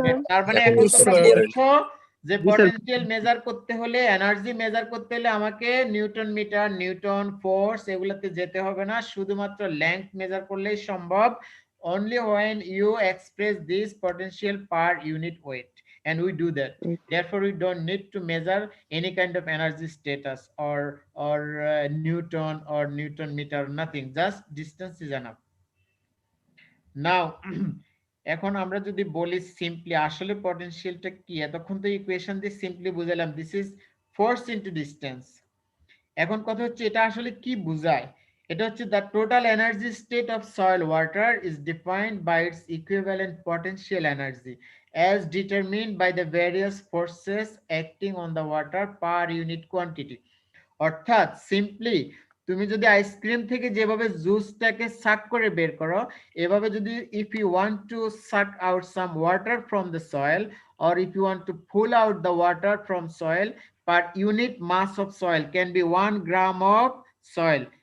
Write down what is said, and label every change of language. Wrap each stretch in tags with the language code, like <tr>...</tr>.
<bn>তার মানে এখন তোমরা বলছো যে পটেনশিয়াল মেজার করতে হলে, এনার্জি মেজার করতে হলে আমাকে নিউটন মিটার, নিউটন ফোর্স এগুলাতে যেতে হবে না, শুধুমাত্র লেংথ মেজার করলেই সম্ভব।</bn> <en>only when you express this potential per unit weight, and we do that. Therefore we don't need to measure any kind of energy status or Newton or Newton meter, nothing, just distance is enough.</en> <bn>Now এখন আমরা যদি বলি simply আসলে পটেনশিয়ালটা কি, এতক্ষণ তো equation দিয়ে simply বুঝালাম</bn> <en>This is force into distance.</en> <bn>এখন কথা হচ্ছে এটা আসলে কি বোঝায়? এটা হচ্ছে</bn> <en>The total energy state of soil water is defined by its equivalent potential energy as determined by the various forces acting on the water per unit quantity.</en> <bn>অর্থাৎ সিম্পলি তুমি যদি আইসক্রিম থেকে যেভাবে জুসটাকে সাক করে বের করো, এভাবে যদি</bn> <en>if you want to suck out some water from the soil, or if you want to pull out the water from soil, per unit mass of soil can be 1 gram of soil.</en>